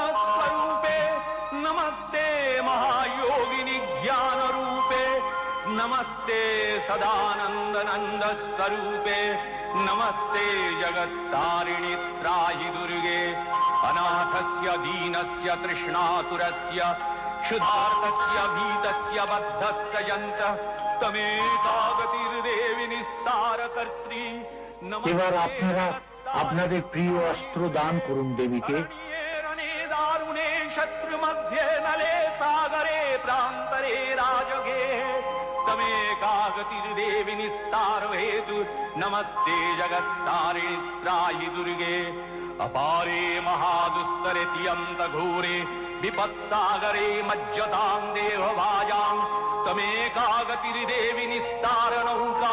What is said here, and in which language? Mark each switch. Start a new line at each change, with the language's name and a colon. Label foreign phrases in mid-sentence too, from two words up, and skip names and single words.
Sanskrit: स्वरूपे, नमस्ते महायोगिनि ज्ञान रूपे, नमस्ते सदानंद नंद स्वरूपे, नमस्ते जगत्तारिणि त्राहि दुर्गे, अनाथस्य दीनस्य तृष्णातुरस्य क्षुधार्तस्य भीतस्य बद्धस्य यन्त्रः तमेकागतिर्देवि निस्तारकर्त्री।
Bangla: এবার আপনারা আপনাদের প্রিয় অস্ত্র দান করুন দেবীকে।
Sanskrit: दारुणे शत्रु मध्ये नले सागरे प्रान्तरे राजगे तमेकागतिर्देवि निस्तार हेतु। नमस्ते जगत्तारिणि त्राहि दुर्गे, अपारे महादुस्तरे तियन्त घोरे विपत्सागरे मज्जतां देवभाजां तमेकागतिर्देवि निस्तार नौका।